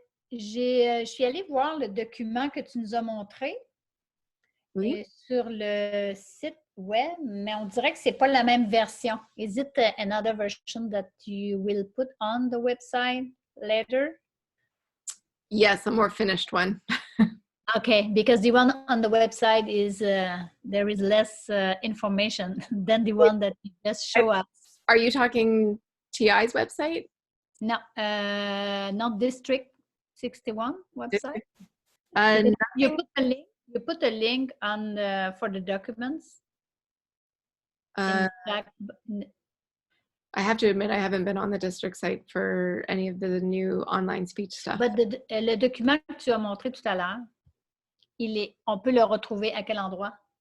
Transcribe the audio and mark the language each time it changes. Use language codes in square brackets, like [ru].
[fr] Je suis allée voir le document que tu nous as montré sur le site web, mais on dirait que ce n'est pas la même version. [en] Is it another version that you will put on the website later? Yes, a more finished one. Okay, because the one on the website is there is less information than the one that you just show us. Are you talking TI's website? No, not District 61 website. You put a link. You put a link on for the documents. I have to admit, I haven't been on the district site for any of the new online speech stuff. [fr] But le document que tu as montré tout à l'heure, on peut le retrouver à quel endroit?